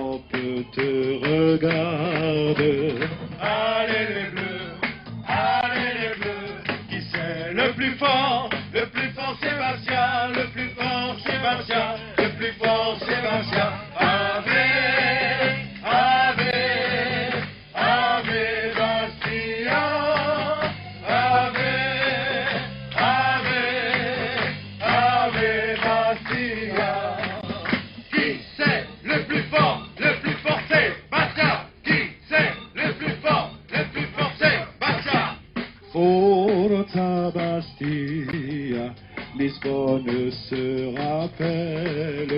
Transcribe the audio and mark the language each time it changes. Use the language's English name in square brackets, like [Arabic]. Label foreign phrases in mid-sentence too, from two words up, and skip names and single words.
[French] que te regarde. Allez les bleus, qui c'est le plus fort Sébastien, le plus fort Sébastien, le plus fort Sébastien. Ave, ave, ave Bastia, ave, ave, ave Bastia. Qui c'est le plus fort Sébastien? Qui c'est le plus fort Sébastien? Forza Bastia, Lisbonne se rappelle.